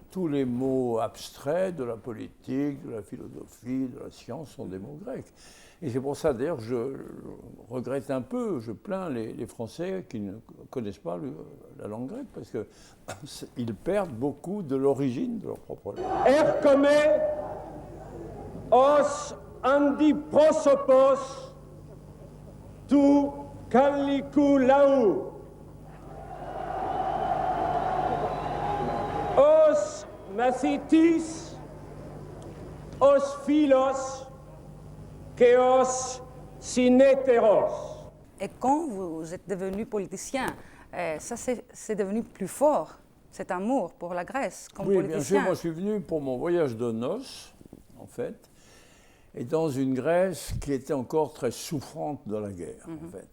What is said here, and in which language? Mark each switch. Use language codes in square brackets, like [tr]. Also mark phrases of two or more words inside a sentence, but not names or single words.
[fr] Tous les mots abstraits de la politique, de la philosophie, de la science sont des mots grecs. Et c'est pour ça d'ailleurs que je regrette un peu, je plains les Français qui ne connaissent pas la langue grecque, parce qu'ils perdent beaucoup de l'origine de leur propre langue. [el] Έρχομαι ως αντιπρόσωπος του γαλλικού λαού. Ως μαθητής, ως φίλος και ως συνεταιρός. [fr] Et quand vous êtes devenu politicien, ça c'est devenu plus fort, cet amour pour la Grèce comme oui, politicien. Bien sûr, moi je suis venu pour mon voyage de noces, en fait, et dans une Grèce qui était encore très souffrante de la guerre, en fait.